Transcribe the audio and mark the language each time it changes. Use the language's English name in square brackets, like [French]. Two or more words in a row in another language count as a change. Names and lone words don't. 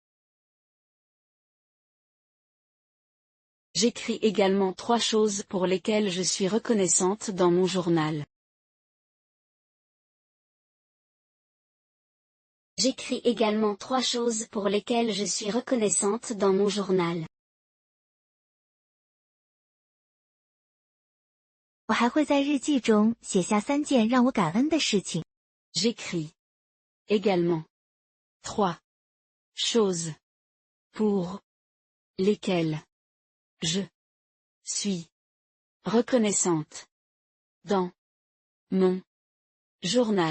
[French] J'écris également 3 choses pour lesquelles je suis reconnaissante dans mon journal. J'écris également 3 choses pour lesquelles je suis reconnaissante dans mon journal. [Chinese] 我还会在日记中写下3件让我感恩的事情。 [French] J'écris également 3 choses pour lesquelles je suis reconnaissante dans mon journal.